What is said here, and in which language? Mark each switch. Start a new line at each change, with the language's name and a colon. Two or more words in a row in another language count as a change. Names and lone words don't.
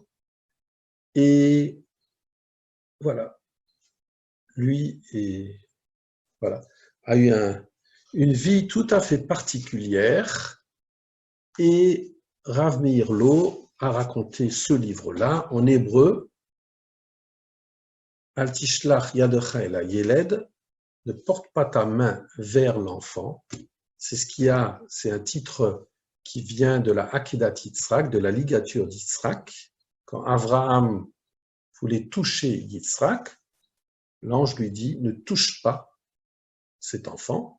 French: Et voilà, lui voilà, a eu une vie tout à fait particulière. Et Rav Meir Lo a raconté ce livre-là en hébreu.
Hebrew: אל תשלח ידך אל הילד,
French: ne porte pas ta main vers l'enfant. C'est un titre qui vient de la Akedat Yitzhak, de la ligature d'Yitzhak. Quand Abraham voulait toucher Yitzhak, l'ange lui dit « Ne touche pas cet enfant ».